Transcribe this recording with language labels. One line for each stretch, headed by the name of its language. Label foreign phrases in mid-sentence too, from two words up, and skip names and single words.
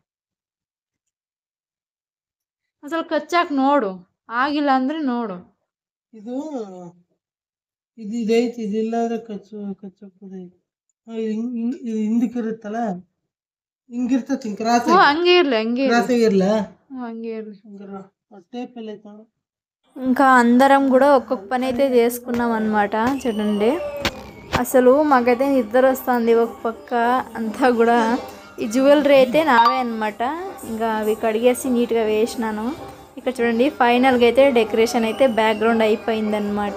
Kannada: ಅಸಲು ಕಚ್ಚಾಕ್ ನೋಡು, ಆಗಿಲ್ಲ ಅಂದ್ರೆ ನೋಡು. ಇದು ಇದೈತಿ, ಇದಿಲ್ಲಾದ್ರೆ ಕಚ್ಚೋದೈತಿ. ಇದು ಹಿಂದಕ್ಕಿರುತ್ತಲ್ಲ, ಹಿಂಗಿರ್ತತಿ ಕ್ರಾಸ್. ಹಂಗೆ ಇರ್ಲಿ, ಹಂಗೆ ಇರ್ಲ, ಹಂಗೆ ಇರ್ಲಿ. ಟೇಪ್ ಎಲ್ಲ ಐತ.
Telugu: ఇంకా అందరం కూడా ఒక్కొక్క పని అయితే చేసుకున్నాం అనమాట. చూడండి, అసలు మాకైతే నిద్ర వస్తుంది ఒక పక్క అంతా కూడా. ఈ జ్యువెలరీ అయితే నావే అనమాట. ఇంకా అవి కడిగేసి నీట్గా వేసినాను. ఇక్కడ చూడండి, ఫైనల్గా అయితే డెకరేషన్ అయితే బ్యాక్గ్రౌండ్ అయిపోయిందనమాట.